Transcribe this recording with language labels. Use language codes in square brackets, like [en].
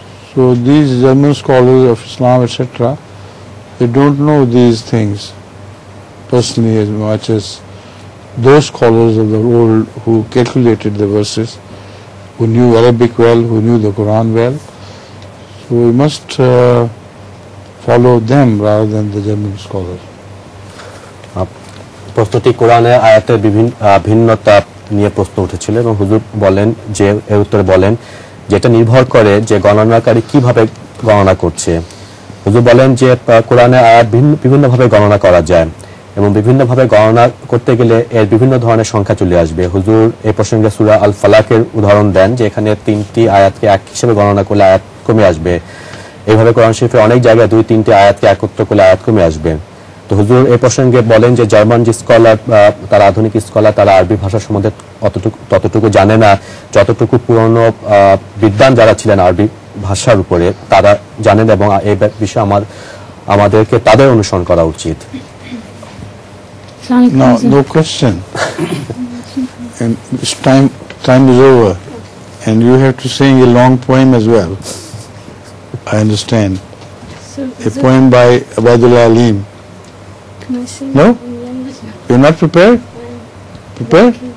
[en] So these German scholars of Islam, etc., they don't know these things personally as much as those scholars of the world who calculated the verses, who knew Arabic well, who knew the Quran well. So we must follow them rather than the German scholars. [bn] প্রশ্নটি কোরআনের আয়াতের ভিন্নতা নিয়ে প্রশ্ন উঠেছিল এবং হুজুর বলেন যে এর উত্তরে বলেন যেটা নির্ভর করে যে গণনাকারী কিভাবে গণনা করছে। হুজুর বলেন যে কোরআনের আয়াত বিভিন্নভাবে গণনা করা যায় এবং বিভিন্নভাবে গণনা করতে গেলে এর বিভিন্ন ধরনের সংখ্যা চলে আসবে। হুজুর এই প্রসঙ্গে সূরা আল ফালাকের উদাহরণ দেন যে এখানে 3টি আয়াতকে এক হিসেবে গণনা করলে আয়াত কমে আসবে। এইভাবে কোরআন শরীফের অনেক জায়গায় 2-3টি আয়াতকে একত্র করলে আয়াত কমে আসবে। তো হুজুর এই প্রসঙ্গে বলেন যে জার্মান যে স্কলার, তারা আধুনিক স্কলার, তারা আরবি ভাষা সম্বন্ধে ততটুকু জানে না যতটুকু পুরনো বিদ্বান যারা ছিলেন আরবি ভাষার উপরে তারা জানেন, এবং এই বিষয়ে আমাদেরকে তাদের অনুসরণ করা উচিত। [en] No question. And time is over, and you have to sing a long poem as well. I understand. A poem by Abadullah Alim. Can I sing? No? You're not prepared? Prepared?